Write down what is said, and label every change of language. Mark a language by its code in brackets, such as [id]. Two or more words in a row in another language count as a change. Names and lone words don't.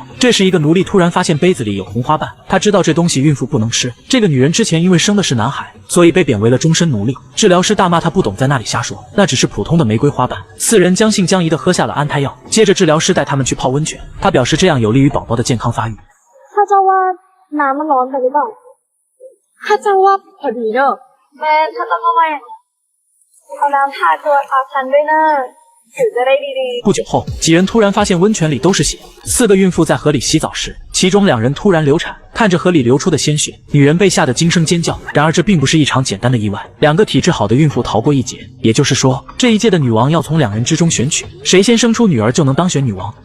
[zh] 这时一个奴隶突然发现杯子里有红花瓣，他知道这东西孕妇不能吃。这个女人之前因为生的是男孩，所以被贬为了终身奴隶。治疗师大骂他不懂在那里瞎说，那只是普通的玫瑰花瓣。4人将信将疑地喝下了安胎药。接着治疗师带他们去泡温泉，他表示这样有利于宝宝的健康发育。 [th] ข้าเจ้าว่าน้ำมันร้อนไปหรือเปล่าข้าเจ้าว่าพอดีเนอะแม่ถ้าต้องเอาไว้เอาน้ำทาตัวทาฉันด้วยนะผิวจะได้ดีๆ。 [zh] 不久后，几人突然发现温泉里都是血。4个孕妇在河里洗澡时，其中2人突然流产，看着河里流出的鲜血，女人被吓得惊声尖叫。然而这并不是一场简单的意外，2个体质好的孕妇逃过一劫，也就是说，这一届的女王要从2人之中选取，谁先生出女儿就能当选女王。